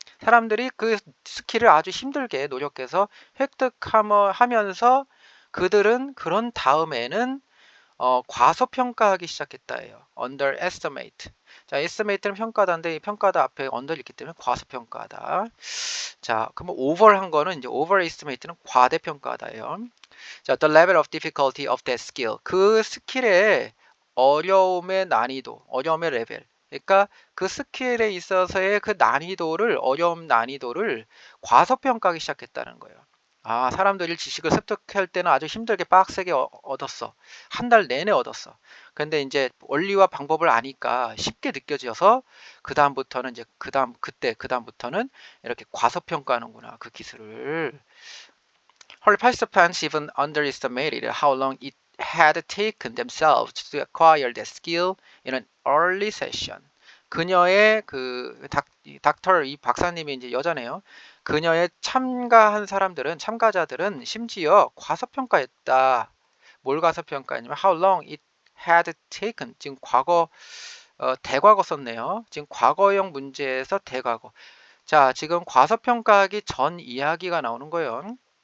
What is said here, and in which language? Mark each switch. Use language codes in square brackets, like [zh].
[ko] 사람들이 그 스킬을 아주 힘들게 노력해서 획득하면서 그들은 그런 다음에는 과소평가하기 시작했다예요. [en] underestimate. [ko] 자, estimate는 평가다인데 이 평가다 앞에 under 있기 때문에 과소평가다. 자, 그러면 over한 거는 이제 overestimate는 과대평가다예요. [en] 자, the level of difficulty of that skill. [ko] 그 스킬의 어려움의 난이도, 어려움의 레벨. 그러니까 그 스킬에 있어서의 그 난이도를, 어려움 난이도를 과소평가하기 시작했다는 거예요. 아, 사람들이 지식을 습득할 때는 아주 힘들게 빡세게 얻었어. 한 달 내내 얻었어. 근데 이제 원리와 방법을 아니까 쉽게 느껴져서 그다음부터는 이제 그다음부터는 이렇게 과소평가하는구나. 그 기술을. [en] Her participants even underestimated how long it had taken themselves to acquire that skill in an early session. [ko] 그녀의 닥터 이 박사님이 이제 여자네요. 그녀의 참가자들은 심지어 과소평가했다. 뭘 과소평가했냐면 [en] how long it had taken. [ko] 지금 과거 대과거 썼네요. 지금 과거형 문제에서 대과거. 자, 지금 과소평가하기 전 이야기가 나오는 거예요.